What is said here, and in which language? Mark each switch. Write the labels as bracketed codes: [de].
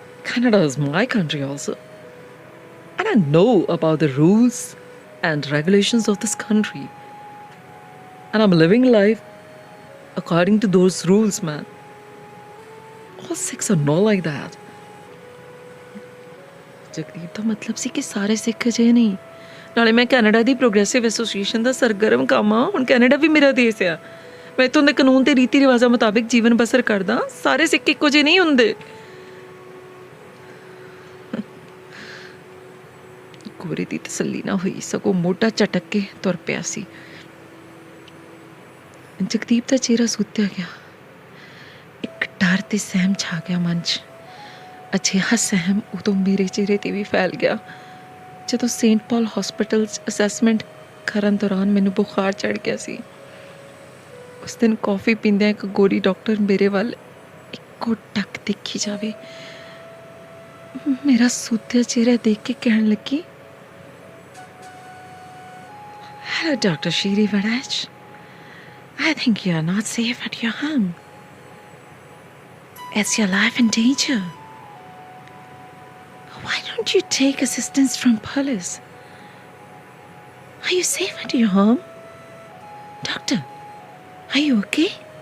[en] Canada is my country also. And I know about the rules and regulations of this country. And I'm living life according to those rules, man. All Sikhs are not like that. [pa] Jagdeep ਦਾ ਮਤਲਬ ਸੀ ਕਿ ਸਾਰੇ ਸਿੱਖ ਅਜਿਹੇ ਨਹੀਂ। ਨਾਲੇ ਮੈਂ Canada ਦੀ progressive association ਦਾ ਸਰਗਰਮ ਕੰਮ ਆ। ਹੁਣ ਕੈਨੇਡਾ ਵੀ ਮੇਰਾ ਦੇਸ਼ ਆ। ਮੈਂ ਇੱਥੋਂ ਦੇ ਕਾਨੂੰਨ ਤੇ ਰੀਤੀ ਰਿਵਾਜ਼ਾਂ ਮੁਤਾਬਿਕ ਜੀਵਨ ਬਸਰ ਕਰਦਾ। ਸਾਰੇ ਸਿੱਖ ਇੱਕੋ ਜਿਹੇ ਨਹੀਂ ਹੁੰਦੇ। ਗੋਰੇ ਦੀ ਤਸੱਲੀ ਨਾ ਹੋਈ, ਸਗੋਂ ਮੋਢਾ ਝਟਕ ਕੇ ਤੁਰ ਪਿਆ ਸੀ। ਜਗਦੀਪ ਦਾ ਚਿਹਰਾ ਸੁੱਤਿਆ ਗਿਆ। ਇੱਕ ਡਰ ਤੇ ਸਹਿਮ ਛਾ ਗਿਆ ਮਨ 'ਚ। ਅਜਿਹਾ ਸਹਿਮ ਉਦੋਂ ਮੇਰੇ ਚਿਹਰੇ 'ਤੇ ਵੀ ਫੈਲ ਗਿਆ ਜਦੋਂ ਸੇਂਟ ਪਾਲ ਹਸਪੀਟਲ 'ਚ ਅਸੈਸਮੈਂਟ ਕਰਨ ਦੌਰਾਨ ਮੈਨੂੰ ਬੁਖਾਰ ਚੜ੍ਹ ਗਿਆ ਸੀ। ਉਸ ਦਿਨ ਕੌਫੀ ਪੀਂਦਿਆਂ ਇੱਕ ਗੋਰੀ ਡਾਕਟਰ ਮੇਰੇ ਵੱਲ ਇੱਕੋ ਟੱਕ ਦੇਖੀ ਜਾਵੇ, ਮੇਰਾ ਸੁੱਤਿਆ ਚਿਹਰਾ ਦੇਖ ਕੇ ਕਹਿਣ ਲੱਗੀ, [en] Hello, Dr. Shiri Varaj. I think you are not safe at your home. Is your life in danger? Why don't you take assistance from police? Are you safe at your home? Doctor, are you okay?